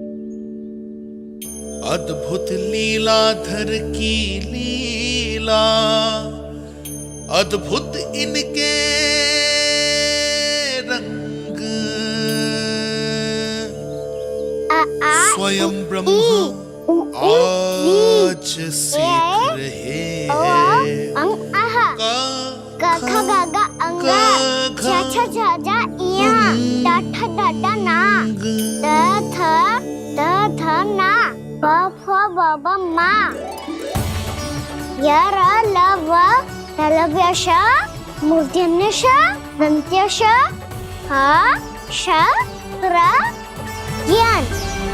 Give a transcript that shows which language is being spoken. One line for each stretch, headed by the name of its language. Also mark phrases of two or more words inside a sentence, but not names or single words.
Hindi: अद्भुत लीलाधर की लीला, अद्भुत इनके रंग, स्वयं ब्रह्म आज सीख रहे हैं।
Sanskrit: गा गा अंगा, छा छा छा जा इया, डा ठा डा ना, द थ ना, ब फ ब ब मा, य र ल व तलव्य श, मूर्धन्य श, दन्त्य श, ह श र ज्ञान।